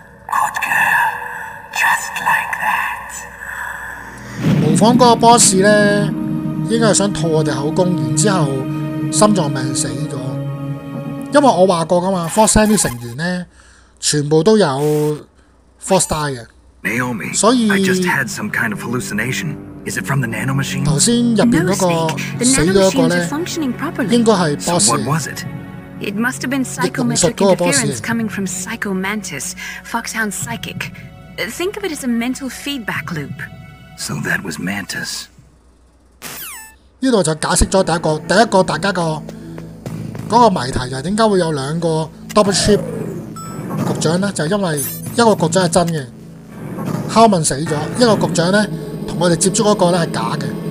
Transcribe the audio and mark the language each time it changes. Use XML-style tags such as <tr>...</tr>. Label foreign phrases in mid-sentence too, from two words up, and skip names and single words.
<yue>模仿嗰個 boss 咧，應該係想套我哋口供，然之後心臟病死咗。因為我話過㗎嘛 ，Force 啲成員咧全部都有。</yue> <en>Force die</en> <yue>嘅， Naomi, 所以</yue> <en>I just had some kind of hallucination. Is it from the nano machine?</en> <yue>頭先入邊</yue> <en>No,</en> <yue>嗰個</yue> <en>Snake. The</en> <yue>死咗</yue> <en>nano</en> <yue>一個</yue> <en>machines</en> <yue>咧</yue> <en>are，functioning</en> <yue>應</yue> <en>properly.</en> <yue>該係</yue> <en>So</en> <yue>boss</yue> <en>what</en> <yue>嚟。</yue> <en>was it? It must have been</en> <yue>術</yue> <en>psychometric</en> <yue>嗰個 boss</yue> <en>interference</en> <yue>嚟。</yue> <en>coming from Psycho Mantis, Foxhound's psychic. Think of it as a mental feedback loop. So that was Mantis.</en> <yue>呢度就解釋咗第一個大家個嗰個謎題就係點解會有兩個</yue> <en>double ship</en> <yue>局長咧？就係因為一個局長係真嘅 ，Howman 死咗，一個局長咧同我哋接觸嗰個咧係假嘅。</yue>